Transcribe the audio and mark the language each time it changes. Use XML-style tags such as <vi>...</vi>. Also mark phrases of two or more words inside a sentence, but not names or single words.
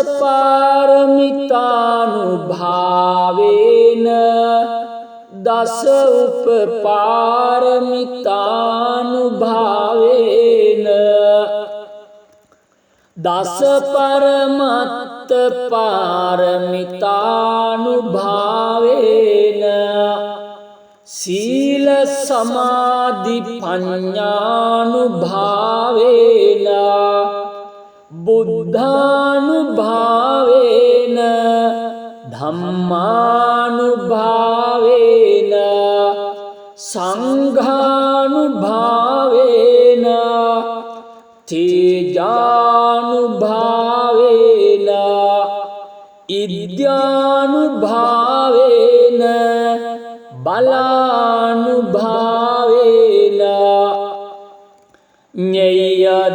<pi>पारमितानुभावेन दश उपपारमितानुभावेन दश परमत्त पारमितानुभावेन සීල සමාධි පඤ්ඤානුභාවේන බුද්ධානුභාවේන ධම්මානුභාවේන සංඝානුභාවේන තේජානුභාවේන ඉද්‍යානුභාවේන බලානුභාවේන ඤෙය්‍ය</pi>